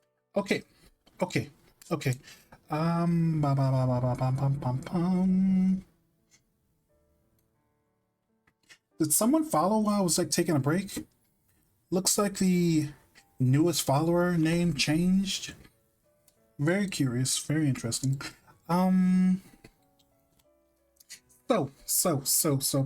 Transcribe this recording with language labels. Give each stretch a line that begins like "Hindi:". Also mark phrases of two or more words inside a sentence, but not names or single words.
English: Okay, okay, okay. Ba, ba, ba, ba, ba, bum, bum, bum, bum. Did someone follow while I was like taking a break? Looks like the newest follower name changed. Very curious, very interesting. Um, so.